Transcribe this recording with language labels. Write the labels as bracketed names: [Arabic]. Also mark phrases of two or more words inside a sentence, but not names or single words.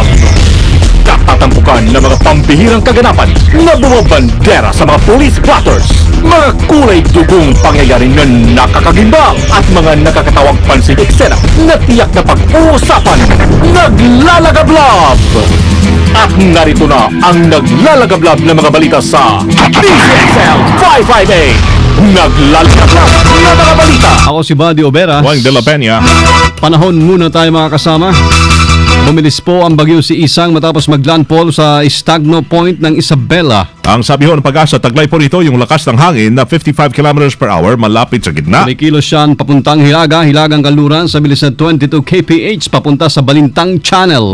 [Filipino] Katatampukan ng mga pambihirang kaganapan na bumabandera sa mga [English] police blotters, [Filipino] mga kulay dugong pangyayaring na nakakagimbang at mga nakakatawang pansin eksena na tiyak na pag-uusapan. Naglalagablab! At narito na ang naglalagablab na mga balita sa DZXL 558. Naglalagablab na mga balita. Ako si Buddy Obera. Juan de la Peña. Panahon muna tayo mga kasama. Bumilis po ang bagyo si Isang matapos maglandfall sa Estagno Point ng Isabela. Ang sabi ho ng Pag-asa, taglay po rito yung lakas ng hangin na 55 [English] km per hour [Filipino] malapit sa gitna. Kumikilos siyan papuntang Hilagang Kanluran sa bilis na 22 kph papunta sa Balintang Channel.